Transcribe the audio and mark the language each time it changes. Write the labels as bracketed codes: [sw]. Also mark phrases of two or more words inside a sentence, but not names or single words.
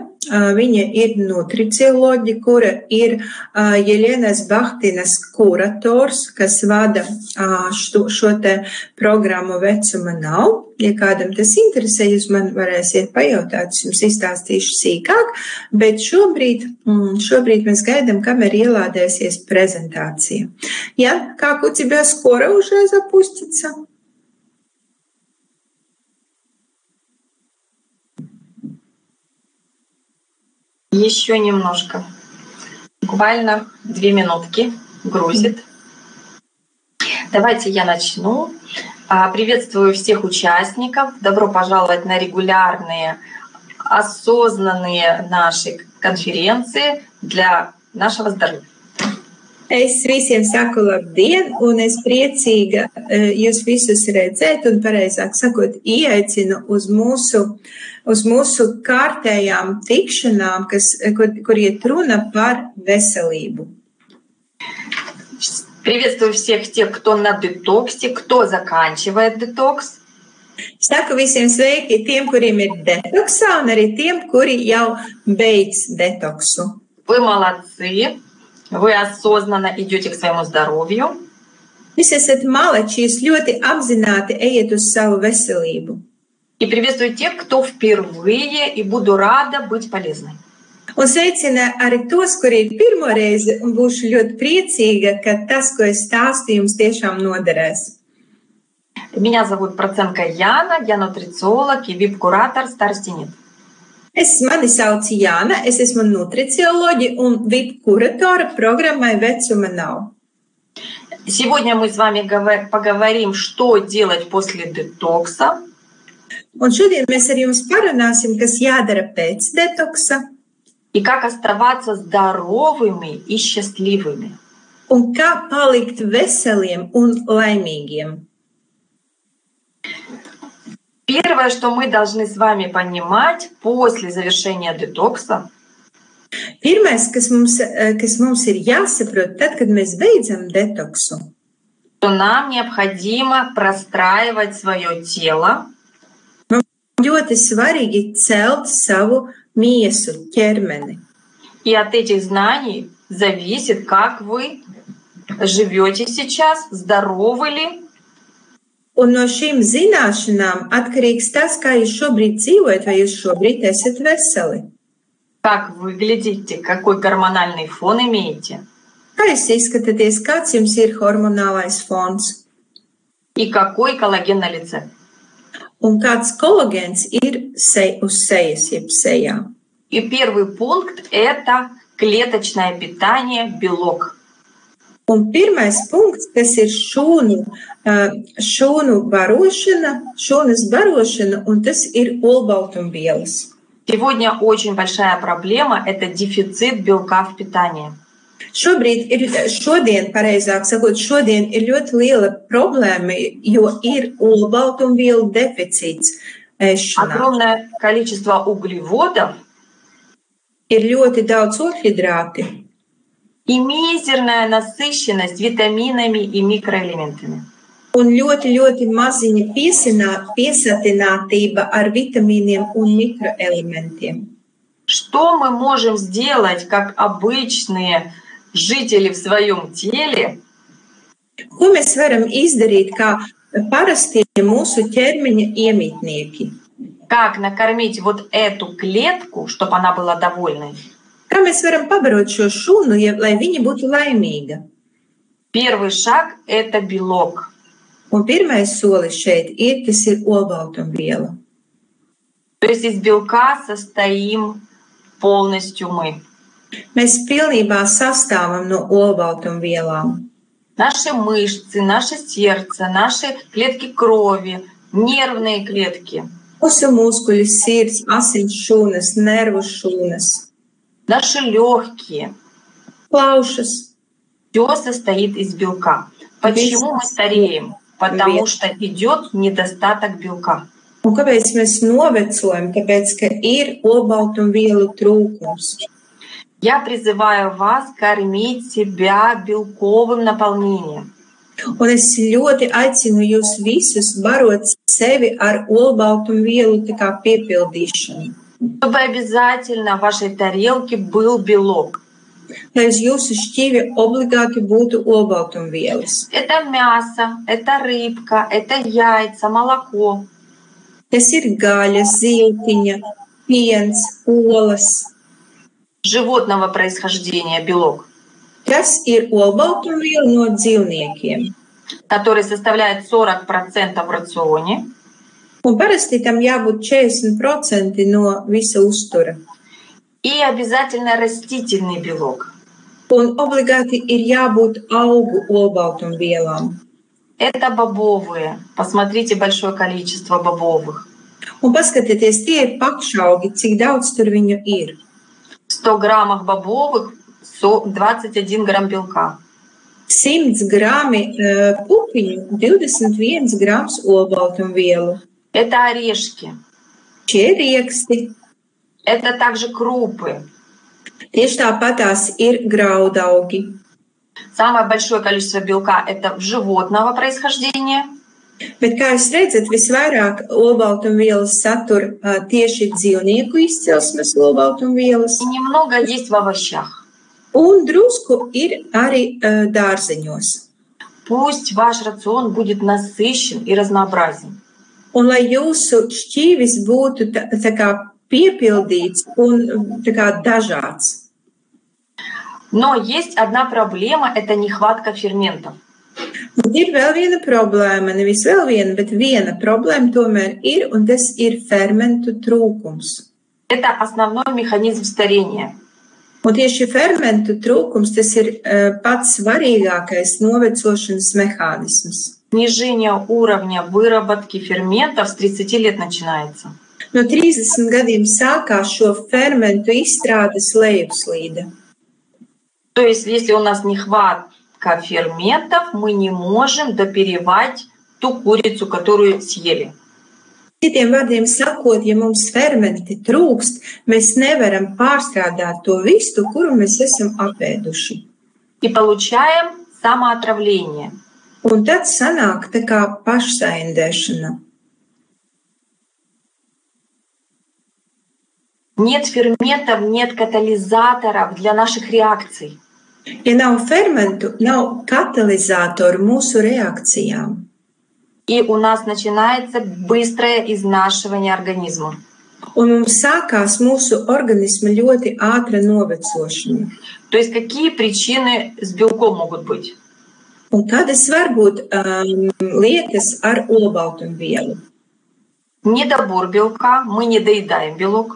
[lv] Viņa ir nutricioloģi, kura ir Jeļenas Bahtinas kurators, kas vada šo te programmu Vecuma nav. Ja kādam tas interesē, jūs man varēsiet pajautāt, es jums izstāstīšu sīkāk, bet šobrīd mēs gaidām, kamēr ielādēsies prezentācija. Ja, [ru] как у тебя скоро уже запустится? Еще немножко. Буквально 2 минутки грузит. Давайте я начну. Приветствую всех участников. Добро пожаловать на регулярные, осознанные наши конференции для нашего здоровья. [lv] Es visiem saku labdien, un es priecīga jūs visus redzēt, un pareizāk sakot, ieaicinu uz mūsu kārtējām tikšanām, kur iet runa par veselību. [ru] Приветствую всех тех, кто на детоксе, кто заканчивает детокс. [lv] Saku visiem sveiki tiem, kuriem ir detoksā, un arī tiem, kuri jau beidz detoksu. [ru] Вы молодцы. Вы осознанно идете к своему здоровью. [lv] Jūs esat malači, jūs ļoti apzināti ejiet uz savu veselību. [ru] И приветствую тех, кто впервые, и буду рада быть полезной. [lv] Un sveicina arī tos, kuri ir pirmo reizi, un būšu ļoti priecīga, ka tas, ko es stāstu, jums tiešām noderēs. [ru] Меня зовут Проценко Яна, я нутрициолог и VIP-куратор «Старости нет». [lv] Mani sauc Jāna, es esmu nutricioloģi un VIP kuratora programmai Vecuma nav. [ru] Сегодня мы с вами поговорим, что делать после детокса. [lv] Un šodien mēs ar jums parunāsim, kas jādara pēc detoksa. [ru] И как оставаться здоровыми и счастливыми. [lv] Un kā palikt veseliem un laimīgiem. [ru] Первое, что мы должны с вами понимать после завершения детокса, [lv] Pirmais, kas mums ir jāsaprot, tad, kad mēs beidzam detoksu, [ru] что нам необходимо простраивать свое тело. [lv] Ļoti svarīgi celt savu miesu, ķermeni. [ru] И от этих знаний зависит, как вы живете сейчас, здоровы ли. [lv] Un no šīm zināšanām atkarīgs tas, kā jūs šobrīd dzīvojat, vai jūs šobrīd esat veseli. [ru] Как выглядите, какой гормональный фон имеете. [lv] Kā jūs izskatāties, kāds jums ir hormonālais fons? [ru] И какой коллаген на лице. [lv] Un kāds kolagēns ir uz sejas, jeb sejā. [ru] И первый пункт – это клеточное питание, белок. [lv] Un pirmais punkts, kas ir šūnas barošana, un tas ir olbaltumvielas. [ru] Сегодня очень большая проблема – это дефицит белка в питании. [lv] Šodien ir ļoti liela problēma, jo ir olbaltumvielu deficīts ēšanā. [ru] огромное количество углеводов [lv] Ir ļoti daudz ogļhidrāti [ru] и мизерная насыщенность витаминами и микроэлементами. [lv] un ļoti maziņa piesatinātība ar vitamīniem un mikroelementiem. [ru] Что мы можем сделать, как обычные жители в своем теле, [lv] Ko mēs varam izdarīt kā parastie mūsu ķermeņa iemītnieki? [ru] как накормить вот эту клетку, чтобы она была довольной? [lv] Kā mēs varam pabarot šo šūnu, lai viņa būtu laimīga? [ru] Первый шаг – это белок. [lv] Un pirmais solis šeit ir, tas ir olbaltumviela. [ru] То есть из белка состоим полностью мы. [lv] Mēs pilnībā sastāvam no olbaltumvielām. [ru] Наши мышцы, наше сердце, наши клетки крови, нервные клетки, [lv] Mūsu muskuļi, sirds, asins šūnas, nervu šūnas, [ru] наши легкие. [lv] plaušas. [ru] Все состоит из белка. Почему мы стареем? Потому что идет недостаток белка. [lv] Un kāpēc mēs novecojam? Tāpēc, ka ir olbaltumvielu trūkums. [ru] Я призываю вас кормить себя белковым наполнением. [lv] Un es ļoti aicinu jūs visus barot sevi ar olbaltumvielu tā kā piepildīšanu. [ru] Чтобы обязательно в вашей тарелке был белок. [lv] Lai uz jūsu šķīvi obligāti būtu olbaltumvielas. [ru] Это мясо, это рыбка, это яйца, молоко. [lv] Tas ir gaļa, ziltiņa, piens, olas. [ru] Животного происхождения белок, [lv] Tas ir olbaltumviela no dzīvniekiem. [ru] который составляет 40% в рационе. [lv] Un parasti tam jābūt 40% no visa uztura. [ru] И обязательно растительный белок. [lv] Un obligāti ir jābūt augu olbaltumvielām. [ru] Это бобовые. Посмотрите большое количество бобовых. [lv] Un paskatieties, tie ir pakšaugi, cik daudz tur viņu ir. [ru] В 100 граммах бобовых 21 грамм белка. [lv] 100 grami pupiņu, 21 grams olbaltumvielu. [ru] Это орешки. [lv] Šie ir rieksti. [ru] Это также крупы. [lv] Tieši tāpatās ir graudaugi. [ru] Самое большое количество белка – это животного происхождения. [lv] Bet, kā jūs redzat, visvairāk olbaltumvielas satur tieši dzīvnieku izcelsmes olbaltumvielas. [ru] И немного есть в овощах. [lv] Un drusku ir arī dārzeņos. [ru] Пусть ваш рацион будет насыщен и разнообразен. [lv] Un lai jūsu šķīvis būtu tā kā piepildīts un tā kā dažāds. [ru] Но есть одна проблема – это нехватка ферментов. [lv] Un ir vēl viena problēma, nevis vēl viena, bet viena problēma tomēr ir, un tas ir fermentu trūkums. [ru] Это основной механизм старения. [lv] Un tieši fermentu trūkums, tas ir pats svarīgākais novecošanas mehānisms. [ru] Снижение уровня выработки ферментов с 30 лет начинается. [lv] No 30 gadiem sākās šo fermentu izstrādes lejupslīde. [ru] То есть, если у нас нехватка ферментов, мы не можем доперевать ту курицу, которую съели. [lv] Citiem vārdiem sakot, ja mums fermenti trūkst, mēs nevaram pārstrādāt to vistu, kuru mēs esam apēduši. [ru] И получаем самоотравление. [lv] Un tad sanāk tā kā pašsaindēšana. [ru] Нет ферментов, нет катализаторов для наших реакций. [lv] Ja nav fermentu, nav katalizātoru mūsu reakcijām. [ru] И у нас начинается быстрое изнашивание организма. [lv] Un mums sākās mūsu organisma ļoti ātra novecošana. [ru] То есть какие причины с белком могут быть? [lv] Un kādas var būt lietas ar olbaltumvielu? [ru] Недобор белка, мы не доедаем белок.